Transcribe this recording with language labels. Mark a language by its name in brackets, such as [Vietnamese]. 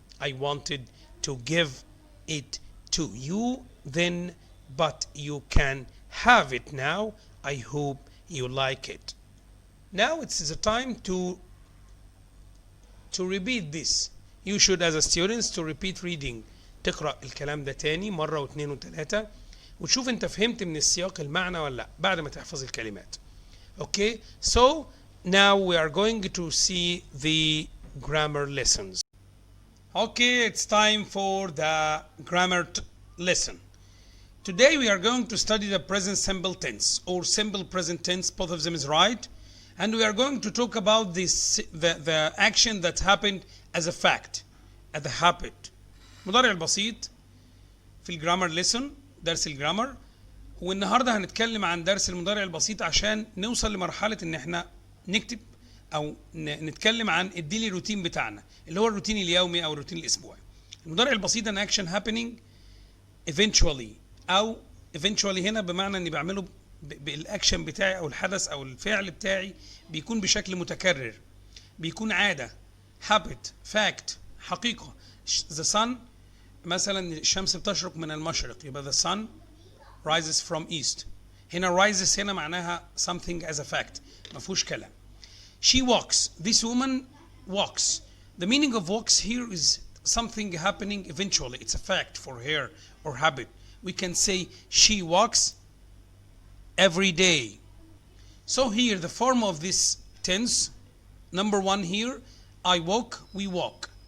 [English] I wanted to give it to you then, but you can have it now. I hope you like it. Now it's the time to repeat this. You should as a students to repeat reading. [Arabic] تقرأ الكلام ده تاني مرة واثنين وثلاثة وتشوف انت فهمت من السياق المعنى ولا لا بعد ما تحفظ الكلمات. [English] Okay, so now we are going to see the grammar lessons. Okay, it's time for the grammar lesson. Today we are going to study the present simple tense or simple present tense. Both of them is right. And we are going to talk about the action that happened as a fact, as a habit. [Arabic] مضارع البسيط في الجرامر ليسون درس الجرامر. والنهارده هنتكلم عن درس المضارع البسيط عشان نوصل لمرحلة ان احنا نكتب او نتكلم عن الديلي روتين بتاعنا اللي هو الروتين اليومي او الروتين الاسبوعي. المضارع البسيط ان [English] action happening eventually [Arabic] او eventually هنا بمعنى اني بعمله بالاكشن بتاعي او الحدث او الفعل بتاعي بيكون بشكل متكرر، بيكون عادة، habit، fact، حقيقة. the sun مثلا الشمس بتشرق من المشرق يبقى [English] the sun rises from east. [Arabic] هنا rises هنا معناها [English] something as a fact [Arabic] ما فيهوش كلام. [English] She walks. This woman walks. The meaning of walks here is something happening eventually. It's a fact for her or habit. We can say she walks every day. So here the form of this tense, number one here, I walk, we walk.